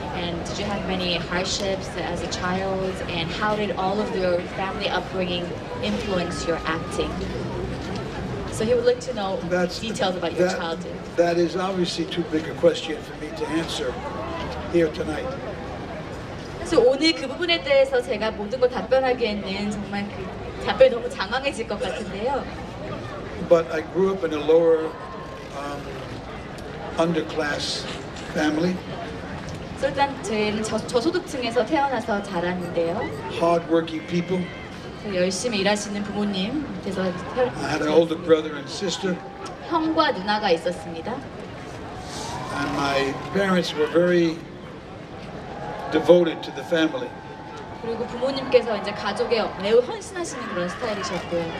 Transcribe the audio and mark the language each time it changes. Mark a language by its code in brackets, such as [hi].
[en] And did you have many hardships as a child? And how did all of your family upbringing influence your acting? So he would like to know details about your childhood. That is obviously too big a question for me to answer here tonight. [ko] 그래서 오늘 그 부분에 대해서 제가 모든 걸 답변하기에는 정말 그 답변이 너무 장황해질 것 같은데요. [en] But I grew up in a lower underclass family. [ko] 일단 저희는 저소득층에서 태어나서 자랐는데요. [en] Hardworking people. [ko] 열심히 일하시는 부모님 밑에서 [en] I had an older brother and sister. [ko] 형과 누나가 있었습니다. [en] And my parents were very devoted to the family. [ko] 그리고 부모님께서 이제 가족에 매우 헌신하시는 그런 스타일이셨고요.